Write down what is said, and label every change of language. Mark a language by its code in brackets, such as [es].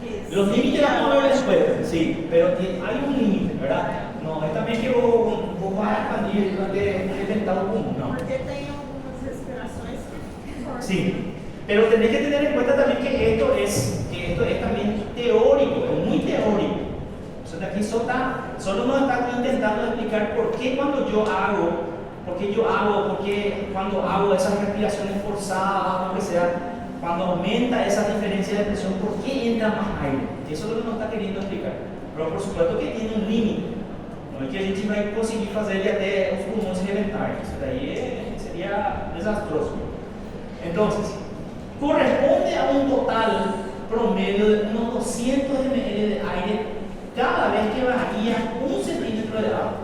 [es] Los límites vamos a ver después, sí, pero hay un límite, ¿verdad? No, es también que vos vas a expandir el estado común, ¿no? [pt] Porque tem algumas respirações que forçam. [es] Sí, pero tenés que tener en cuenta también que esto es también teórico, es muy teórico. O sea, aquí solo nos está intentando explicar por qué cuando yo hago ¿Por qué yo hago? ¿Por qué cuando hago esas respiraciones forzadas, lo que sea, cuando aumenta esa diferencia de presión, por qué entra más aire? Eso es lo que nos está queriendo explicar. Pero por supuesto que tiene un límite. [pt] No es que a gente vai conseguir fazer ele até os pulmões reventarem. Isso daí seria desastroso. [es] Entonces, corresponde a un total promedio de unos 200 ml de aire cada vez que varía 1 centímetro de agua.